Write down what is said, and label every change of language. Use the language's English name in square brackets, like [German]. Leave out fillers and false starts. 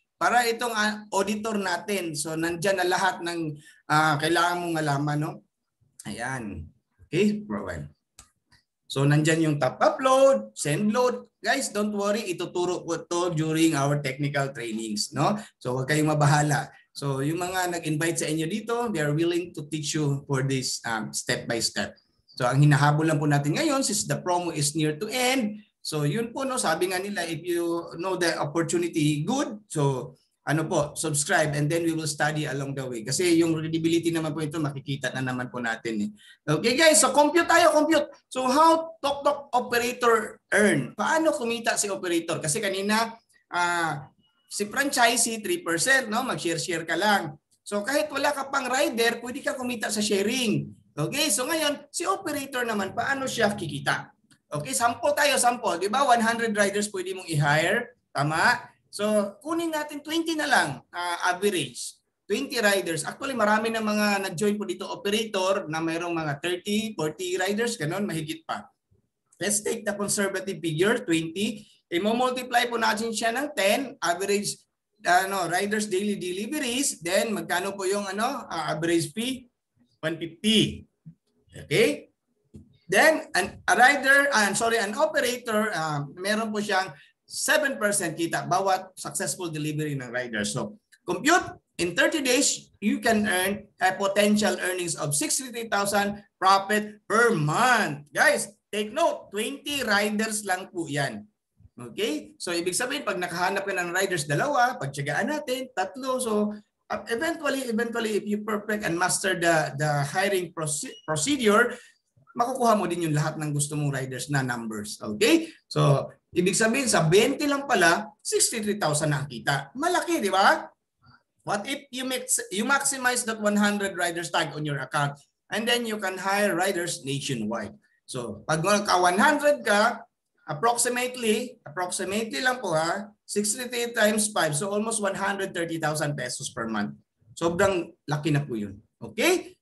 [Filipino] Para itong auditor natin. So nandyan na lahat ng kailangan mong malaman. No? Ayan. Okay, provide. So nandyan yung [English] top upload, send load. Guys, don't worry, [Filipino] ituturo ko to [English] during our technical trainings, no? [Filipino] So huwag kayong mabahala. [English] So [Filipino] yung mga nag-invite sa inyo dito, [English] they are willing to teach you for this step by step. So [Filipino] ang hinahabol lang po natin ngayon [English] since the promo is near to end. So yun po, no, [Filipino] sabi nga nila, [English] if you know the opportunity good, so subscribe and then we will study along the way. [Filipino] Kasi yung credibility naman po ito, makikita na naman po natin. [English] Okay guys, so compute tayo. So how Toktok operator earn? [Filipino] Paano kumita si operator? Kasi kanina, si franchisee 3%, no? Mag-share ka lang. So kahit wala ka pang rider, pwede ka kumita sa sharing. Okay, so ngayon, si operator naman, paano siya kikita? Okay, sample tayo. Di ba? 100 riders pwede mong i-hire. Tama? So, kunin natin 20 na lang average. 20 riders. Actually, marami na mga nag-join po dito operator na mayroong mga 30, 40 riders. Ganon, mahigit pa. [English] Let's take the conservative figure, 20. [Filipino] I-multiply po natin siya ng 10. [English] Average riders daily deliveries. Then, [Filipino] magkano po yung [English] average fee? 150. Okay? Then, an operator, [Filipino] meron po siyang 7% kita bawat [English] successful delivery ng rider. So, compute in 30 days, you can earn a potential earnings of 63,000 profit per month. Guys, take note, 20 riders lang po yan. Okay? [Filipino] So, ibig sabihin, pag nakahanap ka ng riders, 2, pagtsagaan natin, 3. [English] So, eventually, if you perfect and master the hiring procedure, [Filipino] makukuha mo din yung lahat ng gusto mong riders na numbers. [English] Okay? [Filipino] So, ibig sabihin, sa 20 lang pala, 63,000 na ang kita. Malaki, di ba? [English] What if you maximize that 100 riders tag on your account and then you can hire riders nationwide. [Filipino] So, pag ka 100 ka, approximately lang po 63 times 5. [English] So, almost 130,000 pesos per month. [Filipino] Sobrang laki na po yun. [English] Okay?